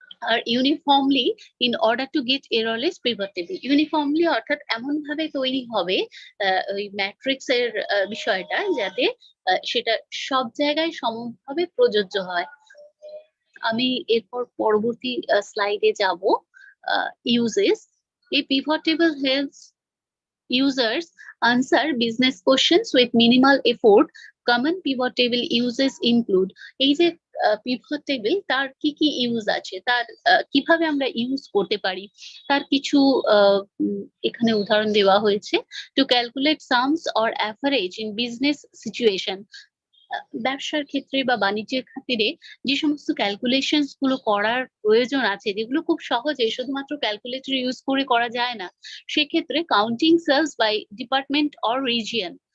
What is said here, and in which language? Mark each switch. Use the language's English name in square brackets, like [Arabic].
[Bangla] আর uniformly [English] in order to get errorless pivot table, [Bangla] uniformly অর্থাৎ এমন ভাবে তৈরি হবে ওই ম্যাট্রিক্স এর বিষয়টা, যাতে সেটা সব জায়গায় সমভাবে প্রযোজ্য হয়। আমি এরপর পরবর্তী স্লাইডে যাব। [English] Uses. A pivot table helps users answer business questions with minimal effort. Common pivot table uses include, [Bangla] এই যে পিভট টেবিল তার কি কি ইউজ আছে, তার কিভাবে আমরা ইউজ করতে পারি, তার কিছু এখানে উদাহরণ দেওয়া হয়েছে। [English] to calculate sums or average in business situation, [Bangla] ব্যবসার ক্ষেত্রে বা বাণিজ্যের খাতিরে যে সমস্ত ক্যালকুলেশনস গুলো করার প্রয়োজন আছে, যেগুলো খুব সহজে শুধুমাত্র ক্যালকুলেটর ইউজ করে করা যায় না, সেক্ষেত্রে [English] Counting sales by department or region.